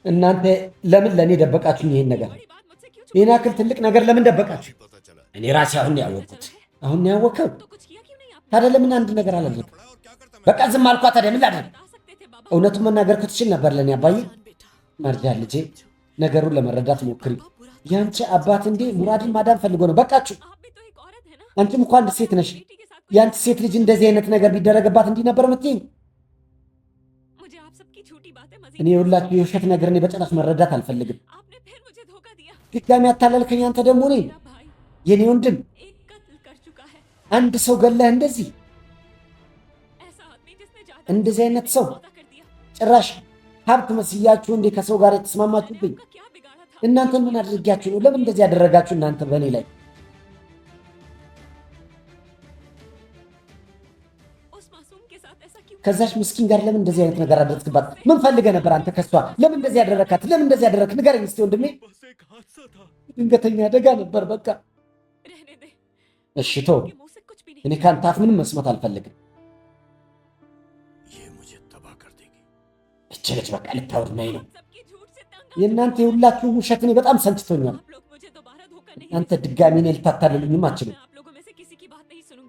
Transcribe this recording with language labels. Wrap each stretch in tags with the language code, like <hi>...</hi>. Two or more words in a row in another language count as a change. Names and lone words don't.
<am>እናንተ ለምን ለኔ ደበቃችሁኝ ይሄን ነገር</am> <hi>बड़ी बात मुझसे क्यों</hi> <am>ይሄን ያክል ትልቅ ነገር ለምን ደበቃችሁ እኔ ራሴ አሁን ነው ያወቅሁት አሁን ነው ያወቅኸው</am> <hi>तो कुछ किया क्यों नहीं आप</hi> <am>ታዲያ ለምን አንድ ነገር አላደረግም በቃ ዝም አልኳት ታዲያ ምን ላድርግ</am> <hi>बता सकते थे बाबा</hi> <am>እውነቱን መናገር ትችል ነበር ለኔ አባዬ መርጃን ልጄ ነገሩን ለመረዳት ሞክሪ ያንቺ አባት እንዴ ሙራድን ማዳን ፈልጎ ነው በቃችሁ</am> <hi>आप भी तो एक औरत है ना</hi> <am>አንቺም እኮ አንድ ሴት ነሽ</am> <hi>बेटी के साथ</hi> <am>ያንቺ ሴት ልጅ እንደዚህ አይነት ነገር ቢደረግባት እንዲህ ነበር የምትይኝ</am> <hi>मुझे आप सबकी झूठी बातें मजीद</hi> <am>እኔ ሁላችሁ የውሸት ነገር እኔ በጭራሽ መረዳት አልፈልግም</am> <hi>आपने फिर मुझे धोखा दिया</hi> <am>ድጋሚ ያታለልከኝ አንተ ደግሞ እኔ</am> <hi>मेरा भाई</hi> <am>የኔ ወንድም</am> <hi>एक कत्ल कर चुका है</hi> <am>አንድ ሰው ገለህ እንደዚህ</am> <hi>ऐसा आदमी जिसने ज्यादा</hi> <am>እንደዚህ አይነት ሰው</am> <hi>सौदा कर दिया</hi> <am>ጭራሽ ሀብት መስያችሁ እንዴ ከሰው ጋር የተስማማችሁብኝ</am> <hi>आपका क्या बिगाड़ा था</hi> <am>እናንተ ምን አድርጊያችሁ ነው ለምን እንደዚህ ያደረጋችሁ እናንተ በእኔ ላይ</am> <hi>उस मासूम के साथ ऐसा क्यों</hi> <am>ከዛች ምስኪን ጋር ለምን እንደዚህ አይነት ነገር አደረግክባት ምን ፈልገህ ነበር አንተ ከሷ ለምን እንደዚህ ያደረካት ለምን እንደዚህ ያደረክ ንገረኝ እስቲ ወንድሜ ድንገተኛ አደጋ ነበር በቃ</am> <hi>रहने दे</hi> <am>እሺ ተው</am> <hi>कि मुंह से कुछ भी नहीं</hi> <am>እኔ ካንተ አፍ ምንም መስማት አልፈልግም እቺ ልጅ በቃ ልታወድመኝ ነው</am> <hi>सबकी झूठ से तंग</hi> <am>የእናንተ የሁላችሁ ውሸት እኔ በጣም ሰልችቶኛል</am> <hi>आप लोग मुझे दोबारा धोखा नहीं</hi> <am>እናንተ ድጋሚ እኔ ልታታልሉኝም አትችሉም</am> <hi>मैं आप लोगों में से किसी की बात नहीं सुनूंगी</hi>